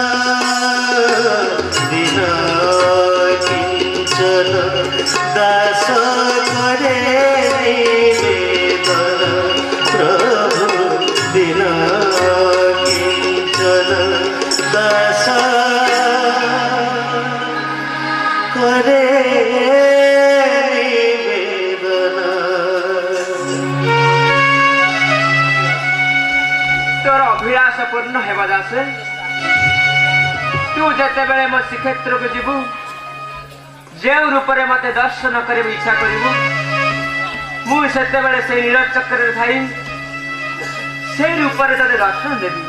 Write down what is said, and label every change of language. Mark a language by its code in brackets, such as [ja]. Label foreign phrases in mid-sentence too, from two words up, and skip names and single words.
[bn] দিন কিঞ্চন দাস করে নিবেদন প্রভু দিন কিঞ্চন দাস করে নিবেদন। [or] ତୋର ଅଭିଳାଷ ପୂର୍ଣ୍ଣ ହେବା ଦାସେ, ତୁ ଯେତେବେଳେ ମୋ ଶ୍ରୀକ୍ଷେତ୍ରକୁ ଯିବୁ, ଯେଉଁ ରୂପରେ ମତେ ଦର୍ଶନ କରିବାକୁ ଇଚ୍ଛା କରିବୁ, ମୁଁ ସେତେବେଳେ ସେଇ ନୀଳଚକ୍ରରେ ଥାଇ ସେଇ ରୂପରେ ତତେ ଦର୍ଶନ ଦେବି।